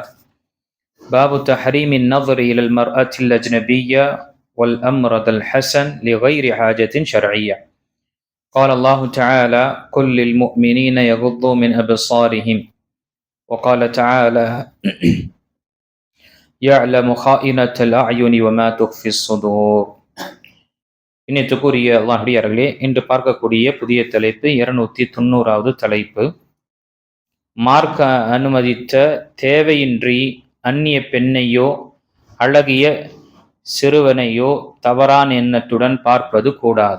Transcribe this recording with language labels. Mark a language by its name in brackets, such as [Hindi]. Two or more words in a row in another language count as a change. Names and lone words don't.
[Arabic] باب تحريم النظر إلى المرأة الأجنبية والأمرض الحسن لغير حاجة شرعية. قال الله تعالى: قل للمؤمنين يغضوا من أبصارهم. وقال تعالى: يعلم خائنة الأعين وما تخفي الصدور. [Tamil] இன்னத்துக்குரிய அல்லாஹ்வியார்களே, இன்று பார்க்கக்கூடிய புதிய தலைப்பு 290வது தலைப்பு. மார்க்க அனுமதித்த தேவையின்றி அந்நிய பெண்ணையோ அழகிய சிறுவனையோ தவறான எண்ணத்துடன் பார்ப்பது கூடாது.